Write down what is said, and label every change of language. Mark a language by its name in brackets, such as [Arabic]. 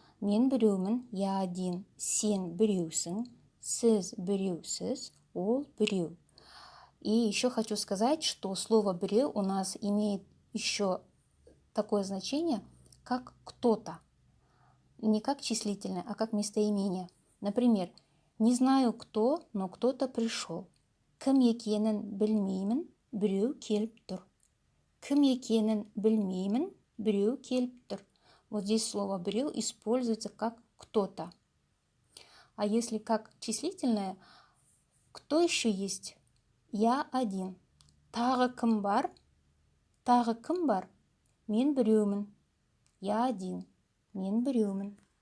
[Kazakh] Мен біреумін, [Russian] я один, [Kazakh] сен біреусің, сіз біреусіз, ол біреу. [Russian] И еще хочу сказать, что слово «біреу» у нас имеет еще такое значение, как «кто-то». Не как числительное, а как местоимение. Например, не знаю кто, но кто-то пришел. [Kazakh] Кім екенін білмеймін, біреу келіп тұр. Кім екенін білмеймін, біреу келіп тұр. [Russian] Вот здесь слово «біреу» используется как «кто-то». А если как числительное, кто еще есть? Я один. [Kazakh] Тағы кім бар? Тағы кім бар? Мен біреумін. Я один. Мен біреумін.